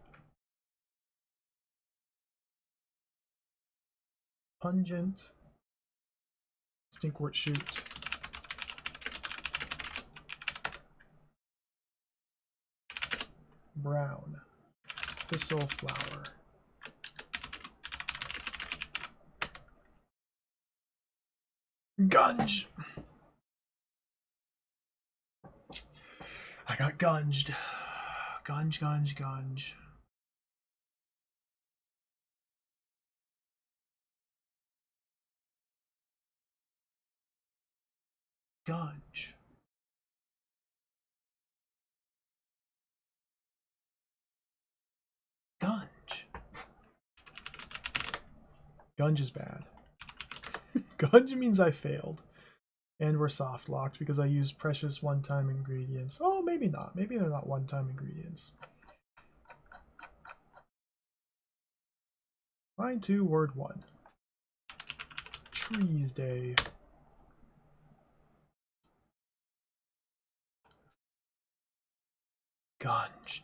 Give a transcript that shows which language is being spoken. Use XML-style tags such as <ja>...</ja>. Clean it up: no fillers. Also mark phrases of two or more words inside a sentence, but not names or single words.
<en>Pungent. Stinkwort shoot. Brown. Thistle flower. Gunge! I got gunged. Gunge, gunge, gunge. Gunge. Gunge. Gunge is bad. Gunge means I failed. And we're soft locked because I used precious one-time ingredients. Oh, maybe not. Maybe they're not one-time ingredients. Line 2, word 1. Trees Day. Gunged.</en>